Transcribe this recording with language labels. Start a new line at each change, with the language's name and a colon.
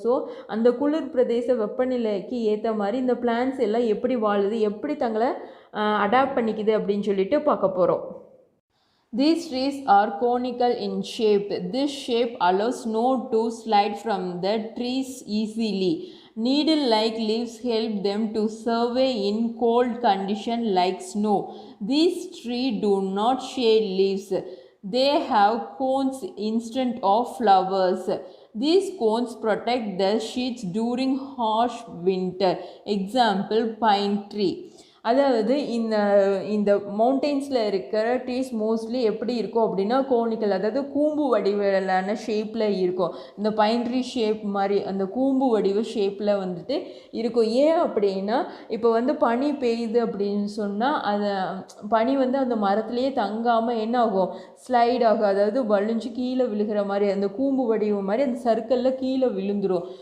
Tamil: So அந்த குளிர் பிரதேச வெப்பநிலைக்கு ஏற்ற மாதிரி இந்த பிளான்ஸ் எல்லாம் எப்படி வாழுது, எப்படி தங்களை அடாப்ட் பண்ணிக்குது அப்படின்னு சொல்லிட்டு பார்க்க போகிறோம்.
English: These trees are conical in shape. This shape allows snow to slide from the trees easily. Needle-like leaves help them to survive in cold conditions like snow. These trees do not shed leaves. They have cones instead of flowers. These cones protect the sheets during harsh winter. Example, pine tree.
Tamil: அதாவது இந்த மவுண்டெயின்ஸில் இருக்கிற trees mostly எப்படி இருக்கும் அப்படின்னா conical, அதாவது கூம்பு வடிவிலான ஷேப்பில் இருக்கும். இந்த பைன் ட்ரீ ஷேப் மாதிரி அந்த கூம்பு வடிவ ஷேப்பில் வந்துட்டு இருக்கும். ஏன் அப்படின்னா இப்போ வந்து பனி பெய்யுது அப்படின்னு சொன்னால் அதை பனி வந்து அந்த மரத்துலேயே தங்காமல் என்ன ஆகும், ஸ்லைட் ஆகும், அதாவது வலிஞ்சு கீழே விழுகிற மாதிரி அந்த கூம்பு வடிவம் மாதிரி அந்த சர்க்கிளில் கீழே விழுந்துடும்.